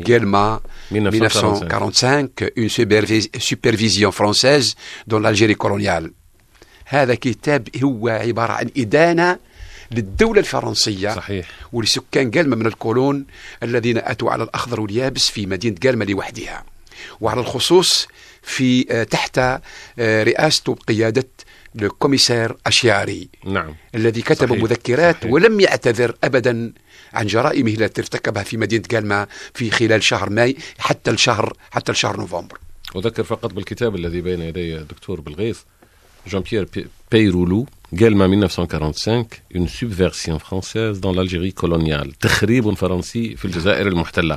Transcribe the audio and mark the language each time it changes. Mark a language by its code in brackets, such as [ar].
[fr] Guelma, 1945, une supervision française dans l'Algérie coloniale. [ar] هذا كتاب هو عبارة عن إدانة للدولة الفرنسية صحيح. ولسكان قلمة من الكولون الذين أتوا على الأخضر واليابس في مدينة قلمة لوحدها وعلى الخصوص في تحت رئاسة وقيادة الكوميسار أشياري نعم. الذي كتب صحيح. مذكرات صحيح. ولم يعتذر أبدا عن جرائمه التي ارتكبها في مدينة قلمة في خلال شهر ماي حتى الشهر نوفمبر. أذكر فقط بالكتاب الذي بين يدي دكتور بالغيث Jean-Pierre Peyroulou, [fr] Guelma 1945, une subversion française dans l'Algérie coloniale. [ar] تخريب فرنسي في الجزائر المحتلة.